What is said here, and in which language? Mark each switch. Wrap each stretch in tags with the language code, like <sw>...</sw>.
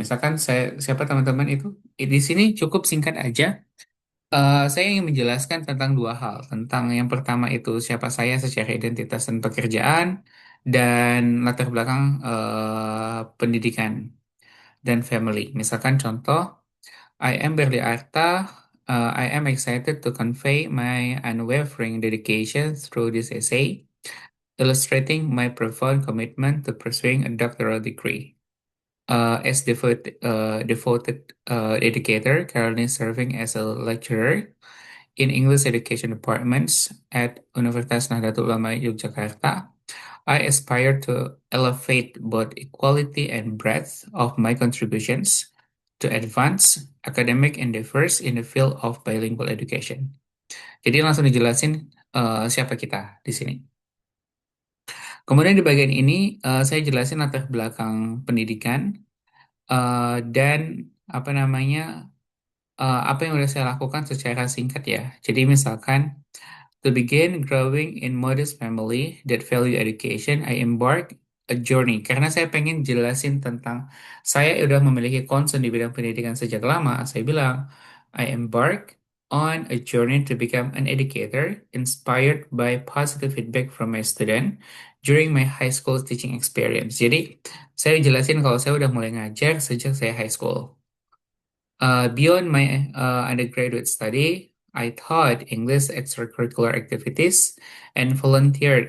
<id>Misalkan siapa teman-teman itu. Di sini cukup singkat aja. Saya ingin menjelaskan tentang dua hal. Tentang yang pertama itu siapa saya secara identitas dan pekerjaan, dan latar belakang pendidikan dan family. Misalkan contoh,</id> <en>I am Berli Arta. I am excited to convey my unwavering dedication through this essay, illustrating my profound commitment to pursuing a doctoral degree. As devoted educator, currently serving as a lecturer in English education departments at Universitas Nahdlatul Ulama Yogyakarta, I aspire to elevate both equality and breadth of my contributions to advance academic endeavors in the field of bilingual education.</en> <id>Jadi langsung dijelasin siapa kita di sini. Kemudian di bagian ini saya jelasin latar belakang pendidikan dan apa namanya apa yang udah saya lakukan secara singkat ya. Jadi misalkan</id> <en>to begin growing in modest family that value education, I embark a journey.</en> <id>Karena saya pengen jelasin tentang saya udah memiliki concern di bidang pendidikan sejak lama. Saya bilang</id> <en>I embark on a journey to become an educator inspired by positive feedback from my student during my high school teaching experience.</en> <id>Jadi saya jelasin kalau saya udah mulai ngajar sejak saya high school.</id> <en>Beyond my undergraduate study, I taught English extracurricular activities and volunteered.</en>